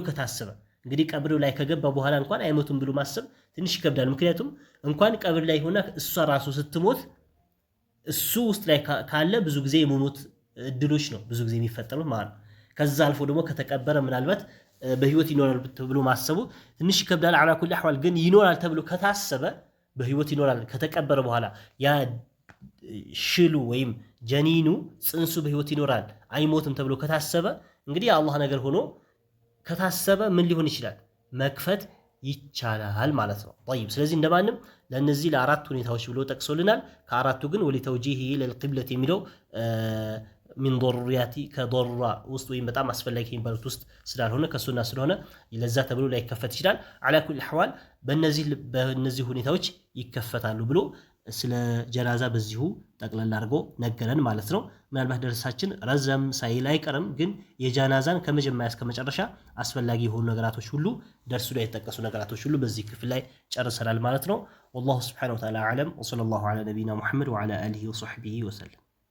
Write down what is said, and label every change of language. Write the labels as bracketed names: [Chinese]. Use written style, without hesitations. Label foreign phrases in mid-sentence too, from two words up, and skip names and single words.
[Amharic] ከታሰበ እንግዲህ ቀብሩ ላይ ከገባ በኋላ እንኳን አይሞትም ብሎ ማሰብ ትንሽ ይከብዳል። ምክንያቱም እንኳን ቀብር ላይ ሆና እሷ ራሱ ስትሞት እሱ ውስጥ ላይ ካለ ብዙ ጊዜ የመሞት እድሎች ነው ብዙ ጊዜ የሚፈጠሩት ማለት ነው። ከዛ አልፎ ደግሞ ከተቀበረ ምናልባት በህይወት ይኖራል ተብሎ ማሰቡ ትንሽ ይከብዳል። [Arabic] على كل احوال [Amharic] ግን ይኖራል ተብሎ ከታሰበ በህይወት ይኖራል ከተቀበረ በኋላ ያ ሽሉ ወይም ጀኒኑ ጽንሱ በህይወት ይኖራል አይሞትም ተብሎ ከታሰበ እንግዲህ አላህ ነገር ሆኖ ከታሰበ ምን ሊሆን ይችላል መክፈት ይቻላል ማለት ነው። طيب ስለዚህ እንደማንም ለነዚህ ለአራት ሁኔታዎች ብሎ ጠቅሶልናል። ከአራቱ ግን [Arabic] ولتوجيهه للقبلة [Amharic] የሚለው ሚን ضروريات ከضرورة ውስጥ ወይም በጣም አስፈላጊ የሚባሉት ውስጥ ስላልሆነ ከሱና ስለሆነ ለዛ ተብሎ ላይ ከፈት ይችላል። [Arabic] على كل احوال [Amharic] በእነዚህ ሁኔታዎች ይከፈታሉ ብሎ ስለ ጀናዛ በዚሁ ጠቅለል አድርጎ ነገረን ማለት ነው። ምናልባት ደርሳችን ረዘም ሳይል አይቀርም፣ ግን የጀናዛን ከመጀመሪያ እስከ መጨረሻ አስፈላጊ የሆኑ ነገራቶች ሁሉ ደርሱ ላይ የተጠቀሱ ነገራቶች ሁሉ በዚህ ክፍል ላይ ጨርሰናል ማለት ነው። [Arabic] والله سبحانه وتعالى أعلم وصلى الله على نبينا محمد وعلى آله وصحبه وسلم።